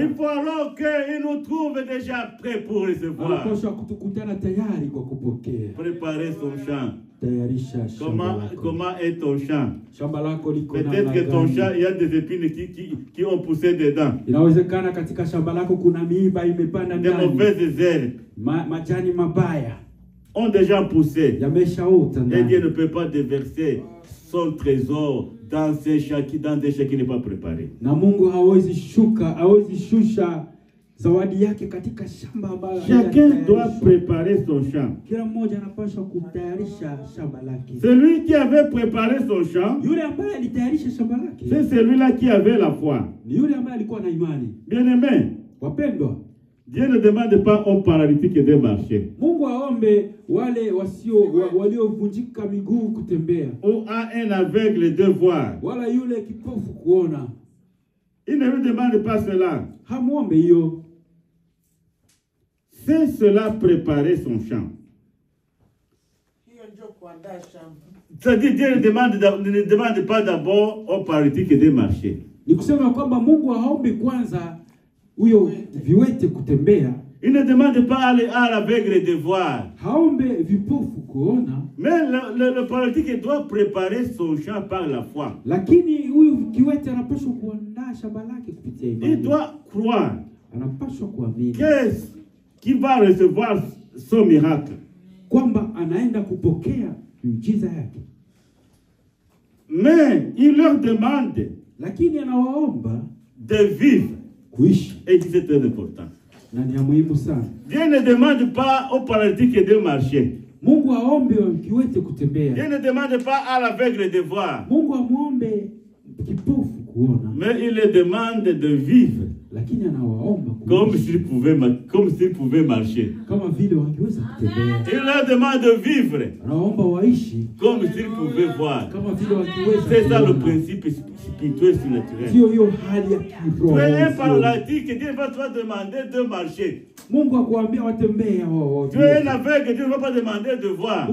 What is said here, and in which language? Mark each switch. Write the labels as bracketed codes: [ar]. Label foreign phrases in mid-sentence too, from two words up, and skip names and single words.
[fr] Il faut alors qu'il nous trouve déjà prêts pour recevoir. [sw] Anapaswa kutukutana tayari kwa kupokea. [fr] Préparer son champ. [sw] Tayarisha shamba lako. [fr] Comment est ton champ? [sw] Shamba lako liko [fr] Peut-être [sw] namna [fr] que ton [sw] gani? [fr] champ, il y a des épines qui ont poussé dedans. [sw] Inawezekana katika shamba lako kuna miiba imepanda [fr] Des [sw] ndani. [fr] mauvaises herbes [sw] Majani mabaya [fr] ont déjà poussé. [sw] yameshaota [fr] Et Dieu [sw] ndani. [fr] ne peut pas déverser son trésor dans un champ qui n'est pas préparé. [sw] Na Mungu hawezi shusha zawadi yake katika shamba ambalo [fr] Chacun doit [sw] hajatayarishwa. [fr] préparer son champ. [sw] Kila mmoja anapaswa kutayarisha shamba lake. [fr] Celui qui avait préparé son champ, [sw] Yule ambaye alitayarisha shamba lake [fr] c'est celui-là qui avait la foi. [sw] ni yule ambaye alikuwa na imani. [fr] Bien-aimé, [sw] Wapendwa, [fr] Dieu ne demande pas aux paralytiques de marcher [sw] Mungu aombe wale waliovunjika miguu kutembea, [fr] ou à un aveugle de voir. [sw] wala yule kipofu kuona. [fr] Il ne lui demande pas cela. [sw] Hamuombe hiyo. [fr] C'est cela préparer son champ. C'est-à-dire Dieu ne demande pas d'abord aux paralytiques de marcher. [sw] Ni kusema kwamba Mungu haombi kwanza huyo viwete kutembea, [fr] Il ne demande pas à l'aveugle de voir. [sw] haombe vipofu kuona, [fr] Mais le paralytique doit préparer son champ par la foi. [sw] lakini huyu kiwete anapaswa kuandaa shamba lake kupitia [fr] Il [sw] imani. [fr] doit croire [sw] Anapaswa kuamini [fr] qu'il va recevoir son miracle. [sw] kwamba anaenda kupokea miujiza yake, [fr] Mais il leur demande [sw] lakini anawaomba [fr] de vivre. [sw] kuishi, [fr] Et c'est très important. [sw] na ni ya muhimu sana. [fr] Dieu ne demande pas aux paralytiques de marcher. [sw] Mungu aombe kiwete kutembea. [fr] Dieu ne demande pas à l'aveugle de voir. [sw] Mungu amwombe kipofu kuona, [fr] Mais il les demande de vivre [sw] lakini anawaomba [fr] comme [sw] kuishi [fr] s'ils pouvaient marcher. [sw] kama vile wangeweza kutembea. [fr] Il leur demande de vivre [sw] Anawaomba waishi [fr] comme s'ils pouvaient voir. [sw] kama vile wangeweza [fr] C'est ça le [sw] kuona. [fr] principe spirituel surnaturel. [sw] Ndiyo hiyo hali ya [fr] Tu es un [sw] kiroho. [fr] paralytique, Dieu va te demander de marcher. [sw] Mungu akuambia watembee hao. [fr] Tu es un aveugle, Dieu ne va pas demander de voir.